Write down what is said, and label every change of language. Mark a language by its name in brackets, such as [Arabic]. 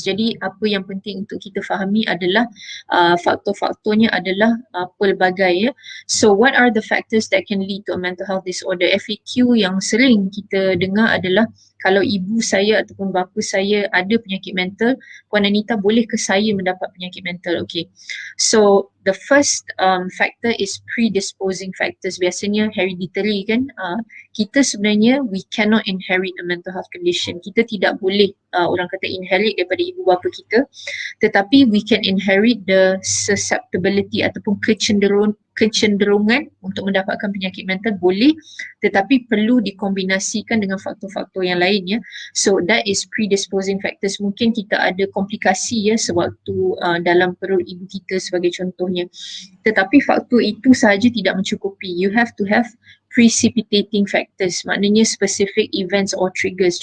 [Malay] Jadi apa yang penting untuk kita fahami adalah faktor-faktornya adalah pelbagai ya. [English] So what are the factors that can lead to a mental health disorder? [Malay] FAQ yang sering kita dengar adalah kalau ibu saya ataupun bapa saya ada penyakit mental, Puan Anita boleh ke saya mendapat penyakit mental? Okay. [English] So the first factor is predisposing factors. [Malay] Biasanya hereditary kan. Kita sebenarnya [English] we cannot inherit a mental health condition. [Malay] Kita tidak boleh orang kata inherit daripada ibu bapa kita, tetapi [English] we can inherit the susceptibility [Malay] ataupun kecenderungan untuk mendapatkan penyakit mental boleh, tetapi perlu dikombinasikan dengan faktor-faktor yang lain ya. [English] So that is predisposing factors. [Malay] Mungkin kita ada komplikasi ya sewaktu dalam perut ibu kita sebagai contohnya, tetapi faktor itu sahaja tidak mencukupi. [English] You have to have precipitating factors, [Malay] maknanya [English] specific events or triggers.